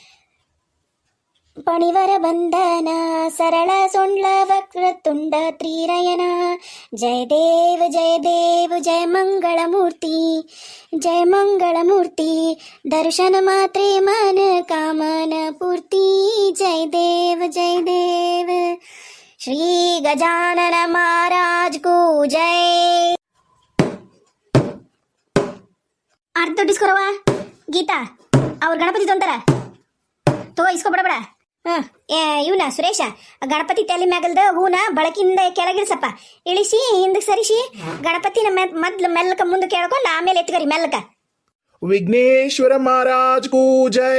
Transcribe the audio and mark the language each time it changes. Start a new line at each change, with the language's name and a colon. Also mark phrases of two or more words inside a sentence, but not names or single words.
Marathi: पणिवर बंधन सरळ सोंडल वक्रतुंड त्रिनयन जय देव जय मंगलमूर्ती दर्शन मात्रे मन कामन पूर्ती जय देव श्री गजानन महाराज को जय अर्ध डिस्कोरवा गीता
Kannada: ಅವ್ರ ಗಣಪತಿ ತೊಂತಾರ ತಗೋ ಇಸ್ಕೊ ಬಡ ಬಡ ಇವನ ಸುರೇಶ ಗಣಪತಿ ತಲೆ ಮ್ಯಾಗಲ್ದ ಹೂನ ಬಳಕಿಂದ ಕೆಳಗಿಳಿಸಪ್ಪ ಇಳಿಸಿ ಹಿಂದಕ್ಕೆ ಸರಿಸಿ ಗಣಪತಿನ ಮೊದ್ಲು ಮೆಲ್ಲಕ ಮುಂದಕ್ಕೆ ಕೇಳ್ಕೊಂಡು ಆಮೇಲೆ ಎತ್ಕರಿ ಮೆಲ್ಲಕ ವಿಘ್ನೇಶ್ವರ ಮಹಾರಾಜ್ ಕೂ ಜೈ